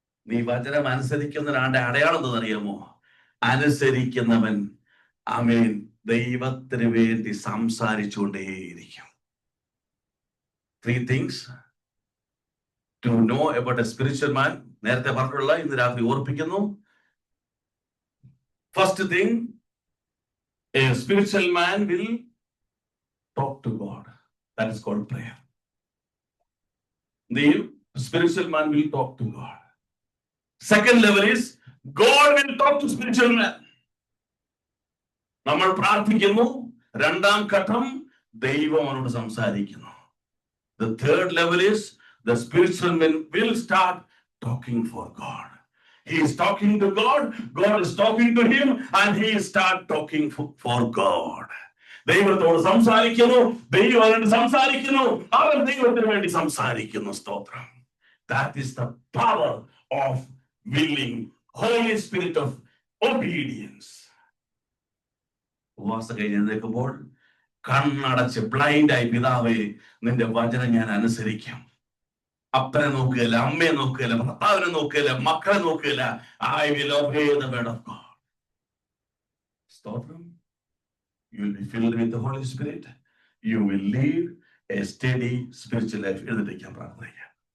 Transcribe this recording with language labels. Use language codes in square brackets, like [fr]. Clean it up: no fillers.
[ml] നീ വചനം അനുസരിക്കുന്നവനാണ്ട് അടയാളം എന്തെന്നറിയാമോ? അനുസരിക്കുന്നവൻ ആമേൻ ദൈവത്തിന് വേണ്ടി സംസാരിച്ചുകൊണ്ടേയിരിക്കും. [en] 3 things to know about a spiritual man. [ml] നേരത്തെ പറഞ്ഞുള്ള ഇന്ന് രാത്രി ഓർപ്പിക്കുന്നു. [en] First thing, a spiritual man will talk to God. That is called prayer. The spiritual man will talk to God. Second level is God will talk to spiritual man. [ml] നമ്മൾ പ്രാർത്ഥിക്കുന്നു. രണ്ടാം ഘട്ടം ദൈവം അവനോട് സംസാരിക്കുന്നു. [en] The third level is the spiritual man will start talking for God. He is talking to God, God is talking to him, and he start talking for God. [ml] ദൈവത്തോട് സംസാരിക്കുന്നു, ദൈവം അവനോട് സംസാരിക്കുന്നു, അവൻ ദൈവത്തിന് വേണ്ടി സംസാരിക്കുന്നു. സ്തോത്രം. [en] That is the power of willing, Holy Spirit of obedience. [ml] ഉപവാസം കഴിഞ്ഞ് എഴുന്നേൽക്കുമ്പോൾ കണ്ണടച്ച് ബ്ലൈൻഡായി, പിതാവേ നിന്റെ വചനം ഞാൻ അനുസരിക്കാം. അപ്പനെ നോക്കുകയില്ല, അമ്മയെ നോക്കുകയില്ല, ഭർത്താവിനെ നോക്കുകയില്ല, മക്കളെ നോക്കുകയില്ല. [en] I will obey the word of God. [ml] സ്തോത്രം. [en] You will be filled with the Holy Spirit. You will live a steady spiritual life. [ml] എഴുന്നേൽക്കാൻ പ്രാർത്ഥിക്കാം.